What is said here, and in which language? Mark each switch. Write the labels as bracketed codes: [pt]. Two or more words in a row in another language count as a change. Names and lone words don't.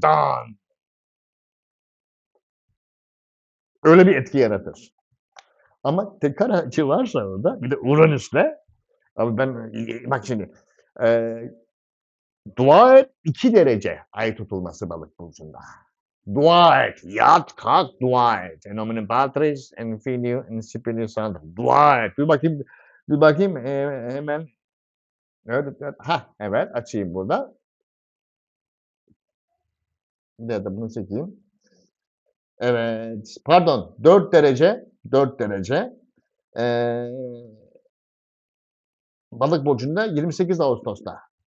[tr] Dan. Öyle bir etki yaratır. Ama tekrar açı varsa orada, bir de Uranüs'le, abi ben bak şimdi dua et 2 derece ay tutulması balık burcunda. Dua et, yat kalk dua et. [la] En nomine Patris, en Filio, en Spiritus Sancto. [tr] Dua et. Bir bakayım hemen. Evet, evet. Evet açayım burada. Bir de bunu çekeyim. Evet. Pardon. 4 derece. 4 derece. Ee, Balık burcunda 28 Ağustos'ta.